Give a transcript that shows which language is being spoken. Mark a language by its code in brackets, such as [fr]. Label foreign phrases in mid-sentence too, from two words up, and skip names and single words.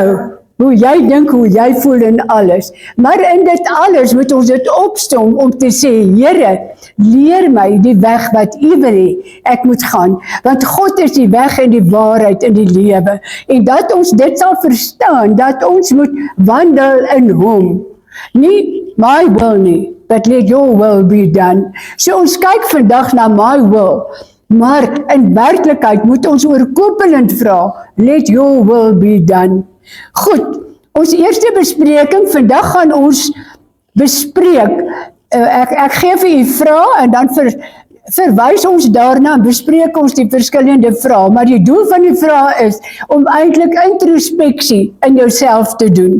[af] Hoe jy dink, hoe jy voel en alles. Maar in dit alles moet ons dit opstom om te sê, Here, leer my die weg wat U wil hê ek moet gaan. Want God is die weg en die waarheid in die lewe. En dat ons dit sal verstaan, dat ons moet wandel in Hom. Nie my will nie, [en] but let your will be done. [af] So ons kyk vandag na my will. Maar in werklikheid moet ons oorkoepelend vra, [en] let your will be done. [af] Goed, ons eerste bespreking, vandag gaan ons bespreek, ek gee vir u vrae en dan verwys ons daarna en bespreek ons die verskillende vrae, maar die doel van die vrae is om eintlik introspeksie in jouself te doen.